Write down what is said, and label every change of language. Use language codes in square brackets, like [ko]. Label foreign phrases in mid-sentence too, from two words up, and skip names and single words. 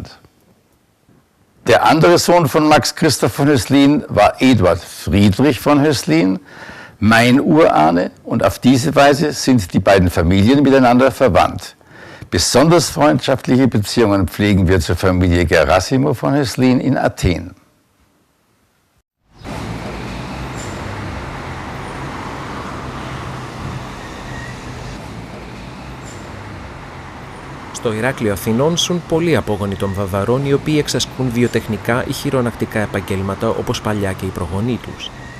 [de] Der andere Sohn von Max Christoph von Höslin war Eduard Friedrich von Höslin, mein Urahne, und auf diese Weise sind die beiden Familien miteinander verwandt. Besonders freundschaftliche Beziehungen pflegen wir zur Familie Gerassimo von Höslin in Athen. [el] Στο Ηράκλειο Αθηνών ζουν πολλοί απόγονοι των Βαβαρών, οι οποίοι εξασκούν βιοτεχνικά ή χειρονακτικά επαγγέλματα όπως παλιά και οι προγονείς τους.